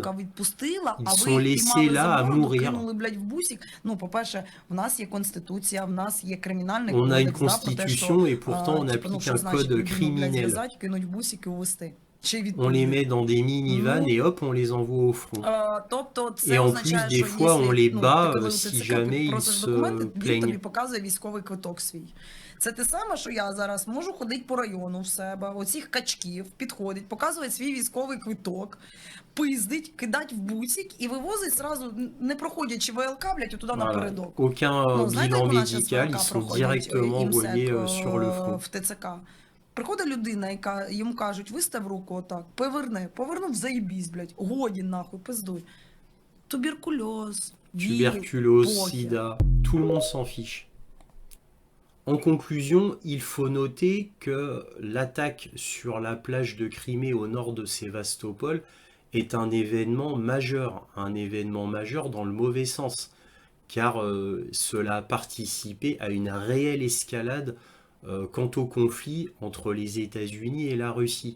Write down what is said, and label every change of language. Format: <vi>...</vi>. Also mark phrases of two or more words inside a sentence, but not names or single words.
<fr>Ils sont laissés là à mourir. On a une constitution et pourtant on applique un code criminel. On les met dans des minivans et hop, on les envoie au front. Et en plus, des fois, on les bat si jamais ils se plaignent.</fr> <uk>Це те саме, що я зараз можу ходити по району в себе, оцих качків, підходить, показує свій військовий квиток, пиздить, кидать в бусик і вивозить сразу, не проходячи ВЛК, блядь, туди напередок.</uk> <fr>Aucun bilan médical, ils sont directement envoyés sur le front.</fr> <uk>В ТЦК. Приходить людина, яка йому кажуть, вистав руку отак, повернув, заєбісь, блядь, годі нахуй, пиздуй. Туберкульоз,</uk> <fr>Tuberculose, sida, tout le monde s'en fiche. En conclusion, il faut noter que l'attaque sur la plage de Crimée au nord de Sébastopol est un événement majeur dans le mauvais sens, car cela a participé à une réelle escalade quant au conflit entre les États-Unis et la Russie.</fr>